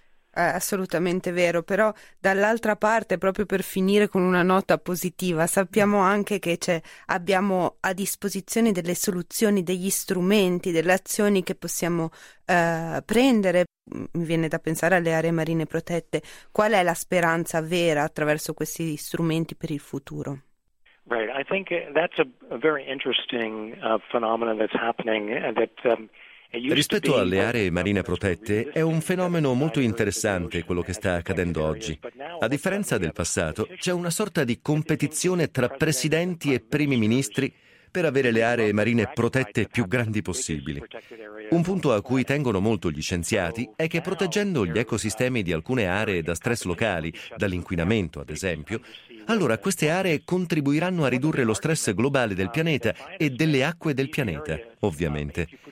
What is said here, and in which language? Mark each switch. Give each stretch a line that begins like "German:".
Italian: È assolutamente vero, però dall'altra parte, proprio per finire con una nota positiva, sappiamo anche che abbiamo a disposizione delle soluzioni, degli strumenti, delle azioni che possiamo prendere. Mi viene da pensare alle aree marine protette. Qual è la speranza vera attraverso questi strumenti per il futuro?
English: Right, I think that's a very interesting phenomenon that's happening that
Italian: rispetto alle aree marine protette, è un fenomeno molto interessante quello che sta accadendo oggi. A differenza del passato, c'è una sorta di competizione tra presidenti e primi ministri per avere le aree marine protette più grandi possibili. Un punto a cui tengono molto gli scienziati è che proteggendo gli ecosistemi di alcune aree da stress locali, dall'inquinamento ad esempio, allora queste aree contribuiranno a ridurre lo stress globale del pianeta e delle acque del pianeta, ovviamente.